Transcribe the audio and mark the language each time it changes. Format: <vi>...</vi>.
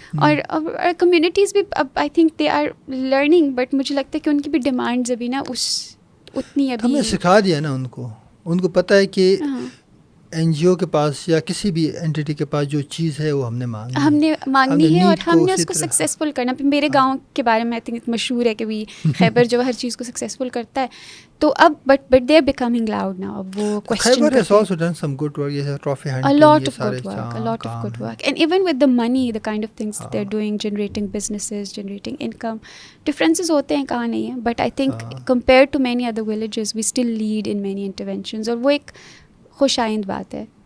<ur>اور کمیونٹیز بھی اب</ur> <en>I think they are learning,</en> <ur>but مجھے لگتا ہے کہ ان کی بھی ڈیمانڈز ابھی نا اتنی ابھی، ہم نے سکھا دیا نا ان کو پتہ ہے کہ NGO کے پاس یا کسی بھی اینٹیٹی کے پاس جو چیز ہے وہ ہم نے مانگنی ہے، اور ہم نے اس کو سکسیزفل کرنا. میرے گاؤں کے بارے میں آئی تھنک مشہور ہے کہ بھی خیبر جو ہر چیز کو سکسیزفل کرتا ہے.</ur> <en>تو اب but they are becoming loud now.</en> <ur>اب وہ</ur> <en>Khyber has also done some good work,</en> <ur>جیسے trophy hunting,</ur> <en>a lot of good work, and even with the money, the kind of things that they're doing, generating businesses, generating income, differences</en> <ur>ہوتے ہیں، کہاں نہیں ہے,</ur> <en>but I think compared to many other villages we still lead in many interventions,</en> <ur>اور وہ ایک خوش آئند بات ہے.</ur>